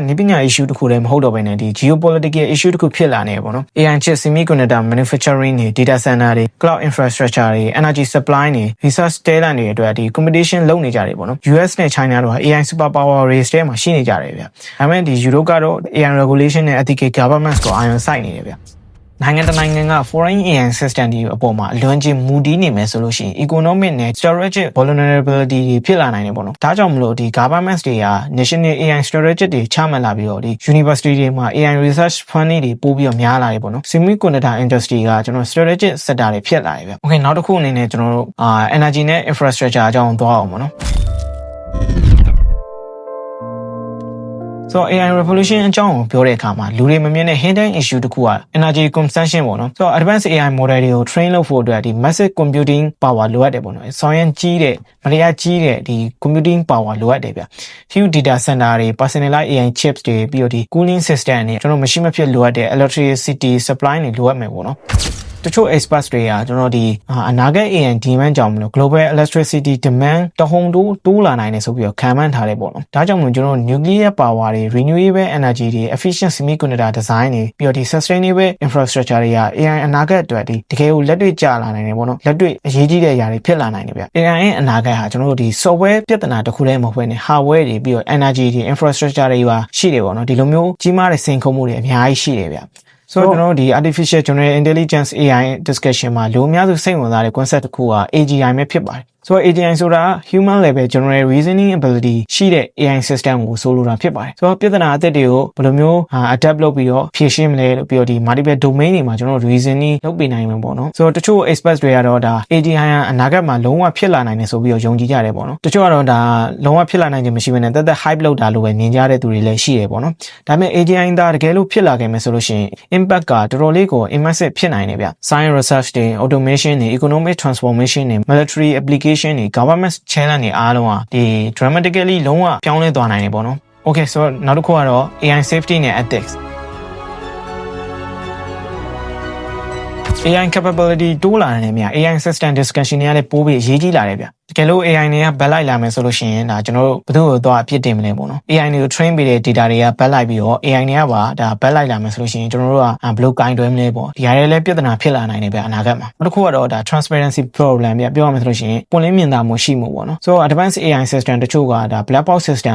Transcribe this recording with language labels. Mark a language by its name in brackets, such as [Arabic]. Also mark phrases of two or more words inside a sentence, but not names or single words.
[Burmese] နိပညာ issue တခုလည်းမဟုတ်တော့ဘဲနဲ့ဒီ [English] geopolitical issue [Burmese] တခုဖြစ်လာနေပေါ့နော် [English] AI chip semiconductor manufacturing [Burmese] တွေ [English] data center [Burmese] တွေ [English] cloud infrastructure [Burmese] တွေ [English] energy supply [Burmese] တွေ [English] research talent [Burmese] တွေအတွက်ဒီ competition လုပ်နေကြတယ်ပေါ့နော် US နဲ့ China တို့က [English] AI super power race [Burmese] ထဲမှာရှိနေကြတယ်ဗျဒါပေမဲ့ဒီ Europe ကတော့ [English] AI regulation [Burmese] နဲ့ [English] ethical governance [Burmese] ကိုအာရုံစိုက်နေတယ်ဗျနိုင်ငံတနိုင်ငံက [English] foreign AI system [Burmese] တွေအပေါ်မှာအလွန်ကြီးမူတည်နေမယ်ဆိုလို့ရှိရင် economic နဲ့ [English] strategic vulnerability [Burmese] တွေဖြစ်လာနိုင်တယ်ပေါ့နော်ဒါကြောင့်မလို့ဒီ government တွေက [English] national AI strategy [Burmese] တွေချမှတ်လာပြီးတော့ဒီ university တွေမှာ [English] AI research funding [Burmese] တွေပို့ပြီးတော့များလာတယ်ပေါ့နော် [English] semiconductor industry [Burmese] ကကျွန်တော် [English] strategic sector [Burmese] တွေဖြစ်လာတယ်ဗျ okay နောက်တစ်ခုအနေနဲ့ကျွန်တော်တို့energy နဲ့ infrastructure အကြောင်းသွားအောင်ပေါ့နော် [English] So AI revolution [Burmese] အကြောင်းကိုပြောတဲ့အခါမှာလူတွေမမြင်တဲ့ [English] hidden issue [Burmese] တခုက [English] energy consumption [Burmese] ပေါ့နော် [English] So advanced AI model [Burmese] တွေကို train လုပ်ဖို့အတွက်ဒီ [English] massive computing power [Burmese] လိုအပ်တယ်ပေါ့နော်။ဆောင်းရင်ကြီးတဲ့မတရားကြီးတဲ့ဒီ [English] computing power [Burmese] လိုအပ်တယ်ဗျ။ [English] huge data center [Burmese] တွေ [English] personalized AI chips [Burmese] တွေပြီးတော့ဒီ [English] cooling system [Burmese] တွေကျွန်တော်မရှိမဖြစ်လိုအပ်တဲ့ [English] electricity supply [Burmese] တွေလိုအပ်မယ်ပေါ့နော်။တချို့ experts တွေကကျွန်တော်ဒီအနာဂတ် AI demand ကြောင့်မလို့ [English] global electricity demand [Burmese] တဟုန်တိုးလာနိုင်တယ်ဆိုပြီးတော့ခံမှန်းထားတယ်ပေါ့နော်။ဒါကြောင့်မလို့ကျွန်တော် [English] nuclear power [Burmese] တွေ [English] renewable energy [Burmese] တွေ [English] efficient semiconductor design [Burmese] တွေပြီးတော့ဒီ [English] sustainable infrastructure [Burmese] တွေက AI အနာဂတ်အတွက်ဒီတကယ်ကိုလက်တွေ့ကျလာနိုင်တယ်ပေါ့နော်။လက်တွေ့အရေးကြီးတဲ့အရာတွေဖြစ်လာနိုင်တယ်ဗျ။ AI ရဲ့အနာဂတ်ဟာကျွန်တော် တို့ဒီ software ပြဿနာတစ်ခုတည်းမဟုတ်ဘဲနဲ့ hardware တွေပြီးတော့ energy တွေ infrastructure တွေပါရှိတယ်ပေါ့နော်။ဒီလိုမျိုးကြီးမားတဲ့စိန်ခေါ်မှုတွေအများကြီးရှိတယ်ဗျ။ So ကျွန်တော်တို့ဒီ [English] artificial general intelligence AI discussion [Burmese] မှာလူအများစုစိတ်ဝင်စားတဲ့ concept တစ်ခုက AGI ပဲဖြစ်ပါတယ်။ [English] So AGI [Burmese] ဆိုတာ [English] human level general reasoning ability [Burmese] ရှိတဲ့ [English] AI system [Burmese] ကိုဆိုလိုတာဖြစ်ပါတယ်။ So ပြဿနာအသစ်တွေကိုဘယ်လိုမျိုးadapt လုပ်ပြီးတော့ဖြေရှ င်းမလဲလို့ပြီးတော့ဒီ [English] multiple domain [Burmese] တွေမှာကျွန်တော်တို့ reasoning လုပ်ပေးနိုင်မှာပေါ့နော်။ So တချို့ experts တွေကတော့ဒါ AGI အနာဂတ်မှာလုံးဝဖြစ်လာနိုင်တယ်ဆိုပြီးတော့ယုံကြည်ကြတယ်ပေါ့နော်။တချို့ကတော့ဒါလုံးဝဖြစ်လာနိုင်ခြင်းမရှိဘဲနဲ့တက် hype လုပ်တာလို့ပဲမြင်ကြတဲ့သူတွေလည်းရှိတယ်ပေါ့နော်။ဒါပေမဲ့ AGI ဒါတကယ်လို့ဖြစ်လာခဲ့မယ်ဆိုလို့ရှိရင် impact ကတော်တော်လေးကို immersive ဖြစ်နိုင်တယ်ဗျ။ [English] Science research [Burmese] တွေ automation တွေ [English] economic transformation [Burmese] တွေ [English] military application [Burmese] တွေ [English] government challenge [Burmese] တွေအားလုံးကဒီ dramatically လုံးဝပြောင်းလဲသွားနိုင်တယ်ပေါ့နော်။ [English] Okay so [Burmese] နောက်တစ်ခုကတော့ [English] AI safety [Burmese] နဲ့ ethics [English] AI capability [Burmese] တိုးလာတယ်မြ [English] AI system discussion [Burmese] တွေကလည်းပိုးပြီးအရေးကြီးလာတယ်ဗျ။တကယ်လို့ AI တွေကဘက်လိုက်လာမယ်ဆိုလို့ရှိရင်ဒါကျွန်တော်တို့ဘယ်သူ့ကိုသွားအပြစ်တင်မလဲပေါ့နော် AI တွေကို train ပေးတဲ့ data တွေကဘက်လိုက်ပြီးတော့ AI တွေကပါဒါဘက်လိုက်လာမယ်ဆိုလို့ရှိရင်ကျွန်တော်တို့ကဘယ်လိုကင်တွယ်မလဲပေါ့ဒီဟာတွေလည်းပြဿနာဖြစ်လာနိုင်တယ်ဗျအနာဂတ်မှာနောက်တစ်ခုကတော့ဒါ [English] transparency problem [Burmese] ဗျပြောရမယ်ဆိုလို့ရှိရင်ပွင့်လင်းမြင်သာမှုရှိမှုပေါ့နော် [English] so advanced AI system [Burmese] တချို့ကဒါ [English] black box system